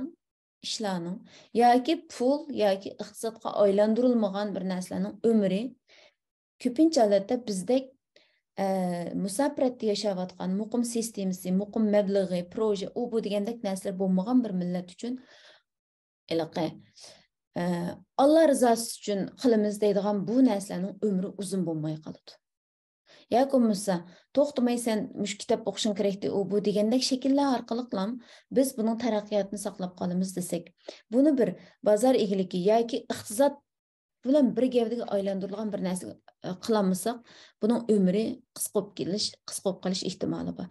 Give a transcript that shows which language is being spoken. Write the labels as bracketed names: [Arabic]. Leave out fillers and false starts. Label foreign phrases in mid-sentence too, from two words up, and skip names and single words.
[Uzbek] ishlarning yoki pul yoki iqtisodga aylantirilmagan bir narsalarning umri ko'pincha holatda bizdek musafiratda yashayotgan muqim sistemasi, muqim mablag'i, proje, u bu degandek narsalar bo'lmagan bir millat uchun [Turkish] Allah rızası üçün [Uzbek] qilimiz deydigan bu narsalarning umri uzun bo'lmay qoladi. Yoki bo'lmasa, to'xtamay sen mush kitob o'qishing kerakdi, u bu degandek shakllar orqali biz buning taraqqiyotini saqlab qolamiz desak, buni bir bozor egiligi yoki iqtisod bilan bir gavdaga aylantirilgan bir narsa qilamisak, buning umri qisqarib qolish ehtimoli bor.